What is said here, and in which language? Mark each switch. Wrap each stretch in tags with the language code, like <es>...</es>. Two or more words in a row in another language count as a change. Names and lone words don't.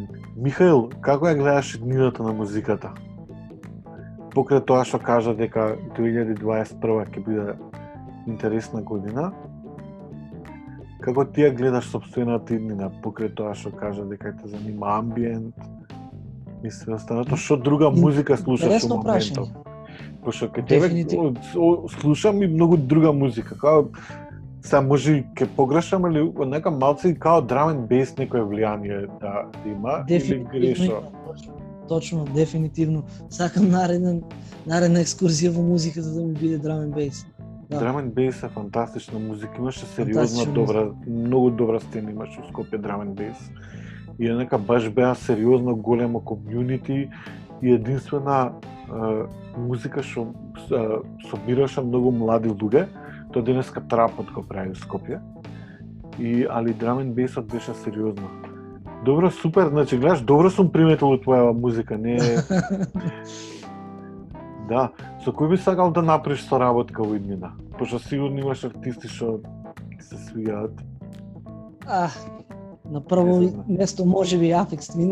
<mk>Михаил, како ја гледаш иднината на музиката? Покрај тоа што кажа дека 2021 ќе биде интересна година, како ти ја гледаш сопствената иднина, покрај тоа што кажа дека те занима амбиент и све останато, што друга музика слушаш во моментов? Пошто кај тебе слушам и многу друга музика, као сега може ќе погрешам, или нека малце и као</mk> <en>drum and bass</en> <mk>некој влијание да има, или грешо? Точно, дефинитивно. Сакам наредна екскурзија во музиката да ми биде</mk> <en>drum and bass.</en> <mk>Да.</mk> <en>Drum and bass</en> <mk>е фантастична музика, имаше сериозна добра, многу добра сцена имаше во Скопје</mk> <en>drum and bass.</en> <mk>И нека баш беа сериозно големо комјунити и единствена музика што собираше многу млади луѓе. Тоа денеска трапот го прави во Скопје. Али</mk> <en>drum and bass</en> <mk>беше сериозно. Добро, супер, значи гледаш, добро сум приметил од твоја музика, не Да, со кој би сакал да направиш соработка во иднина? Пошто сигурно имаш артисти што се свигаат. На прво место можеби Aphex Twin.</mk>